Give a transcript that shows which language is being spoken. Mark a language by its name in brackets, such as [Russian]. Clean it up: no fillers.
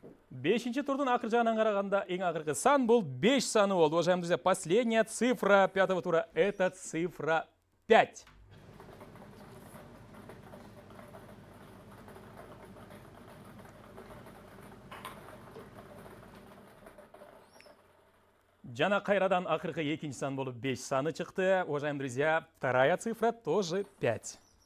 [Kyrgyz] Бешинчи турдун акыр жагынан караганда эң акыркы сан бул 5 саны болду. [Russian] Уважаемые друзья, последняя цифра 5-го тура – это цифра 5. [Kyrgyz] Жана кайрадан акыркы 2-нчи сан болуп 5 саны чыкты. [Russian] Уважаемые друзья, вторая цифра тоже 5.